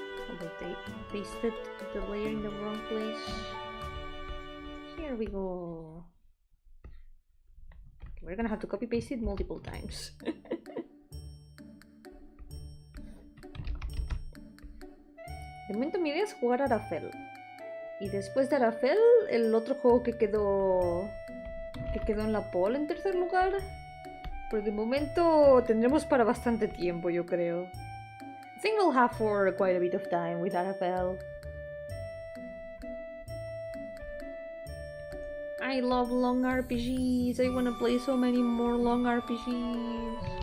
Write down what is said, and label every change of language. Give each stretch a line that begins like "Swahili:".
English: Oh wait, I pasted the layer in the wrong place. Here we go. Okay, we're gonna have to copy paste it multiple times.
Spanish: De momento mi idea es jugar a Arafel. Y después de Arafel, el otro juego que quedó en la poll en 3er lugar. Pero de momento tendremos para bastante tiempo, yo creo.
English: I think we'll have for quite a bit of time with Arafel. I love long RPGs. I wanna play so many more long RPGs.